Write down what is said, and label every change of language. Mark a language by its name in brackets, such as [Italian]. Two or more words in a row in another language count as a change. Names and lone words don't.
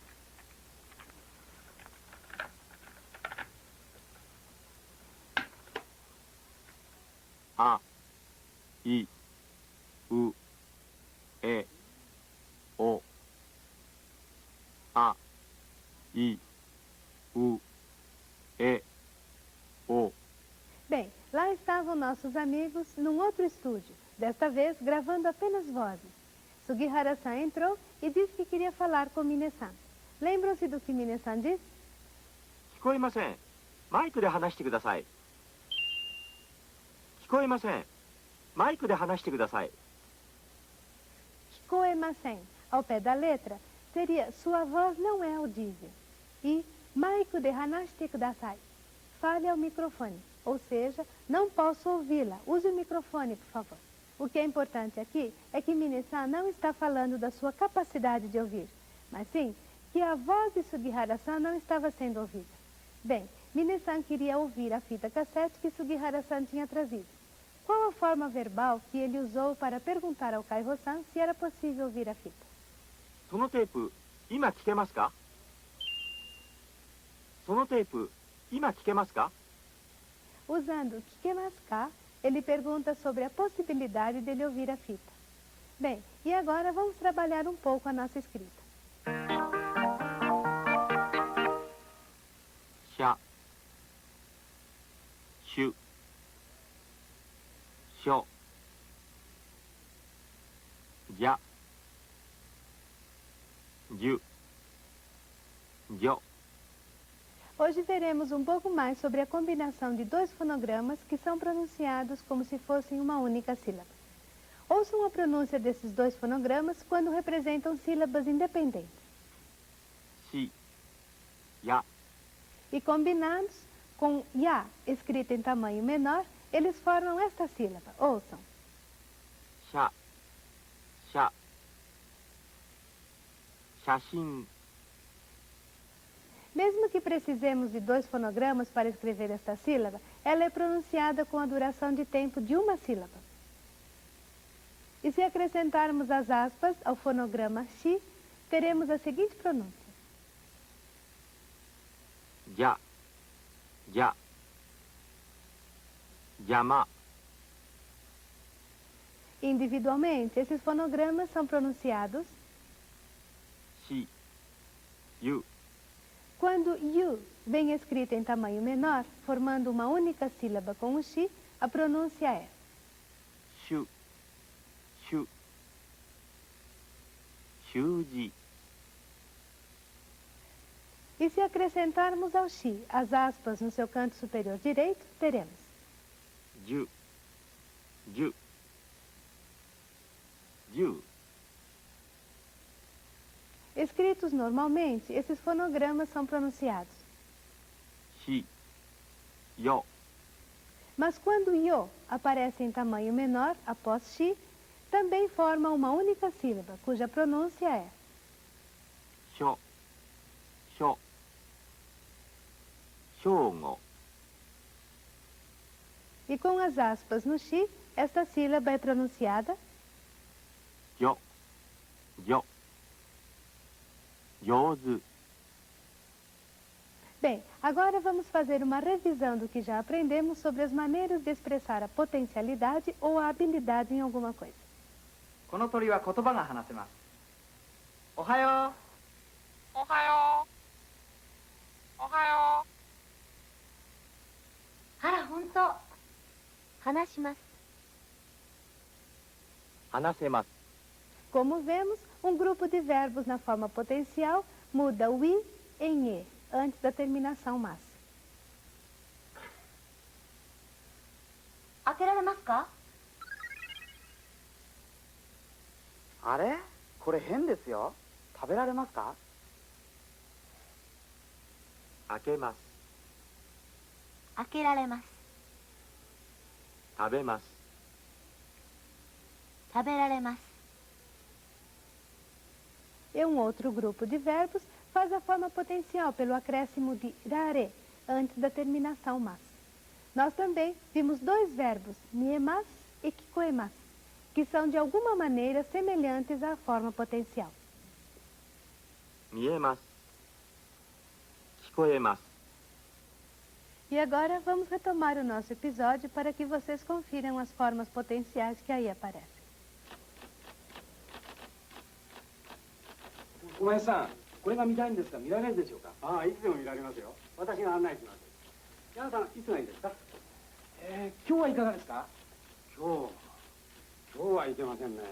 [Japanese] あ、い、う、え、お。あ、い、う、え、お。 [Portuguese] Bem, lá estavam nossos amigos num outro estúdio, desta vez gravando apenas vozes. Sugihara-san entrou e disse que queria falar com Mine-san. Lembram-se do que Mine-san disse? [Japanese] 聞こえません。マイクで話してください。聞こえません。マイクで話してください。 [Portuguese] Kikoemasen, ao pé da letra, seria sua voz não é audível. [Japanese] E マイクで話してください, [Portuguese] fale ao microfone. Ou seja, não posso ouvi-la. Use o microfone, por favor. O que é importante aqui é que Mine-san não está falando da sua capacidade de ouvir, mas sim que a voz de Sugihara-san não estava sendo ouvida. Bem, Mine-san queria ouvir a fita cassete que Sugihara-san tinha trazido. Qual a forma verbal que ele usou para perguntar ao Kaiho-san se era possível ouvir a fita? [Japanese] そのテープ、今聞けますか？そのテープ、今聞けますか？ [Portuguese] Usando [Japanese] 聞けますか, [Portuguese] ele pergunta sobre a possibilidade dele ouvir a fita. Bem, e agora vamos trabalhar um pouco a nossa escrita. [Japanese] しゃ、しゅ、しょ、じゃ、じゅ、じょ。 [Portuguese] Hoje veremos um pouco mais sobre a combinação de dois fonogramas que são pronunciados como se fossem uma única sílaba. Ouçam a pronúncia desses dois fonogramas quando representam sílabas independentes. [Japanese] し、や、 [Portuguese] E combinados com ya, escrita em tamanho menor, eles formam esta sílaba. Ouçam. [Japanese] しゃ、しゃ、写真、 [Portuguese] Mesmo que precisemos de dois fonogramas para escrever esta sílaba, ela é pronunciada com a duração de tempo de uma sílaba. E se acrescentarmos as aspas ao fonograma shi, teremos a seguinte pronúncia. [Japanese] じゃ、じゃ、邪魔、 [Portuguese] Individualmente, esses fonogramas são pronunciados [Japanese] し、ゆ、 [Portuguese] quando yu vem escrita em tamanho menor, formando uma única sílaba com o shi, a pronúncia é [Japanese] しゅ、しゅ、習字、 [Portuguese] E se acrescentarmos ao shi as aspas no seu canto superior direito, teremos [Japanese] じゅ、じゅ、じゅ。 [Portuguese] Escritos normalmente, esses fonogramas são pronunciados. [Japanese] し、よ、 [Portuguese] Mas quando yo aparece em tamanho menor, após shi, também forma uma única sílaba, cuja pronúncia é [Japanese] しょ、しょ、正午、 [Portuguese] E com as aspas no shi, esta sílaba é pronunciada [Japanese] じょ、じょ、上手、 [Portuguese] Bem, agora vamos fazer uma revisão do que já aprendemos sobre as maneiras de expressar a potencialidade ou a habilidade em alguma coisa. [Japanese] この鳥は言葉が話せます。おはよう。おはよう。おはよあら、本当。話します。話せます。 [Portuguese] Como vemos, um grupo de verbos na forma potencial muda o i em e antes da terminação mas. [Japanese] 開けられますか？あれこれ変ですよ。食べられますか？開けます。開けられます。食べます。食べられます。 [Portuguese] E um outro grupo de verbos faz a forma potencial pelo acréscimo de rare antes da terminação mas. Nós também vimos dois verbos, niemas e kikoemas, que são de alguma maneira semelhantes à forma potencial. [Japanese] 見えます。聞こえます。 [Portuguese] E agora vamos retomar o nosso episódio para que vocês confiram as formas potenciais que aí aparecem. [Japanese] 小林さん、これが見たいんですが見られるでしょうか。ああ、いつでも見られますよ。私が案内します。ヤンさん、いつがいいですか。今日はいかがですか？今日はいけませんね。